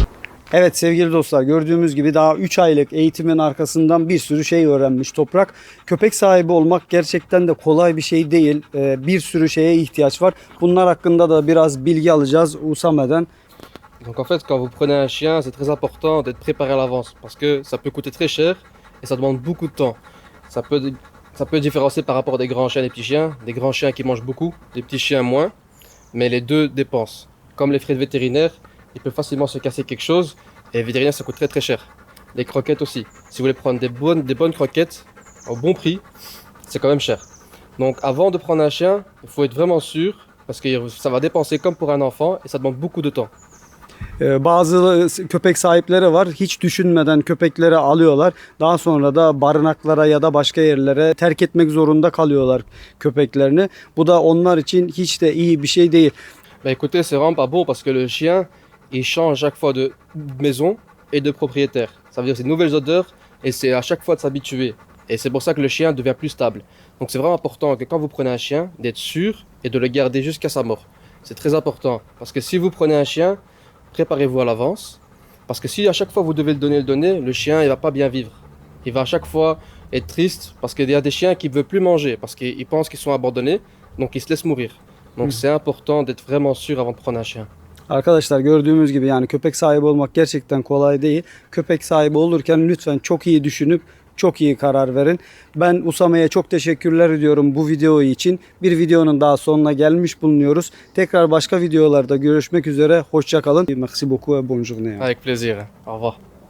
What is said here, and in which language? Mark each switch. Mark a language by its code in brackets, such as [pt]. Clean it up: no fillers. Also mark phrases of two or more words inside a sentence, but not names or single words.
[tr] Evet sevgili dostlar, gördüğümüz gibi daha 3 aylık eğitimin arkasından bir sürü şey öğrenmiş Toprak. Köpek sahibi olmak gerçekten de kolay bir şey değil. Bir sürü şeye ihtiyaç var. Bunlar hakkında da biraz bilgi alacağız Usame'den. [fr] Donc en fait, quand vous prenez un chien, c'est très important d'être préparé à l'avance parce que ça peut coûter très cher et ça demande beaucoup de temps. Ça peut différencier par rapport à des grands chiens et des petits chiens. Des grands chiens qui mangent beaucoup, des petits chiens moins, mais les deux dépensent. Comme les frais de vétérinaire, il peut facilement se casser quelque chose et les vétérinaires ça coûte très très cher. Les croquettes aussi. Si vous voulez prendre des bonnes croquettes au bon prix, c'est quand même cher. Donc avant de prendre un chien, il faut être vraiment sûr parce que ça va dépenser comme pour un enfant et ça demande beaucoup de temps. [tr] Bazı köpek sahipleri var. Hiç düşünmeden köpekleri alıyorlar. Daha sonra da barınaklara ya da başka yerlere terk etmek zorunda kalıyorlar köpeklerini. Bu da onlar için hiç de iyi bir şey değil. [fr] Bah écoutez, c'est vraiment pas bon parce que le chien, il change chaque fois de maison et de propriétaire. Ça veut dire c'est de nouvelles odeurs et c'est à chaque fois de s'habituer. Et c'est pour ça que le chien devient plus stable. Donc c'est vraiment important que quand vous prenez un chien, d'être sûr et de le garder jusqu'à sa mort. C'est très important parce que si vous prenez un chien, préparez-vous à l'avance. Parce que si à chaque fois vous devez le donner, le chien il va pas bien vivre. Il va à chaque fois être triste parce qu'il y a des chiens qui ne veulent plus manger parce qu'ils pensent qu'ils sont abandonnés, donc ils se laissent mourir. Donc c'est important d'être vraiment sûr avant de prendre un chien. [tr] Arkadaşlar gördüğümüz gibi yani köpek sahibi olmak gerçekten kolay değil. Köpek sahibi olurken lütfen çok iyi düşünüp çok iyi karar verin. Ben Usame'ye çok teşekkürler ediyorum bu video için. Bir videonun daha sonuna gelmiş bulunuyoruz. Tekrar başka videolarda görüşmek üzere. Hoşça kalın. [fr] Merci beaucoup et bonne journée. Avec plaisir. Au revoir.